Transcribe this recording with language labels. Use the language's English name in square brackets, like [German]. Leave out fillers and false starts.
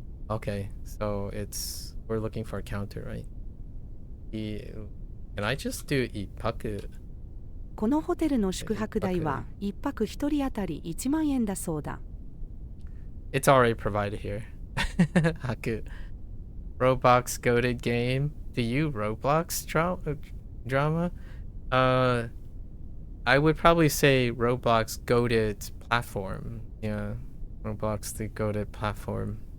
[English] Okay, so we're looking for a counter, right? Can I just do ippaku? [Japanese] このホテルの宿泊代は1泊1人当たり1万円だそうだ。 [English] It's already provided here. Haku. Roblox goated game. Do you Roblox drama? I would probably say Roblox goated platform. Yeah, Roblox the goated platform.